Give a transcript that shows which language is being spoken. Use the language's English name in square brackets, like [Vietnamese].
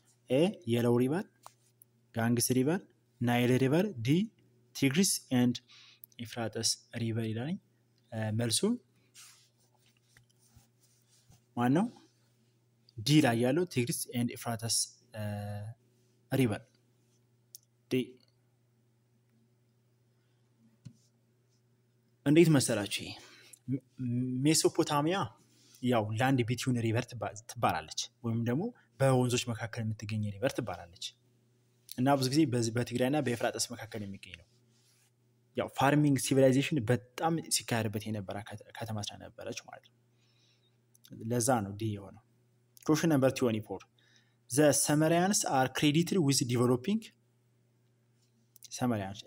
[English] A Yellow River, Ganges River, Nile River, D Tigris and Euphrates River ይላል። [Amharic] መልሱ ማን ነው? ዲ ላይ ያለው Tigris and Euphrates River ዲ። እንዴት መሰላችሁ? ሜሶፖታሚያ ያው ላንድ ቢትዊን ሪቨር ትባላለች ወይም ደግሞ በወንዞች መካከል የምትገኝ ሪቨር ትባላለች እና ብዙ ጊዜ በትግራይና በኤፍራጥስ መካከል የሚገኝ ነው። ያው ፋርሚንግ ሲቪላይዜሽን በጣም ሲካሄድበት የነበረ ከተማ ነበረች ማለት ነው። ለዛ ነው ዲ የሆነው። [English] question number 24. The Sumerians are credited with developing Sumerians.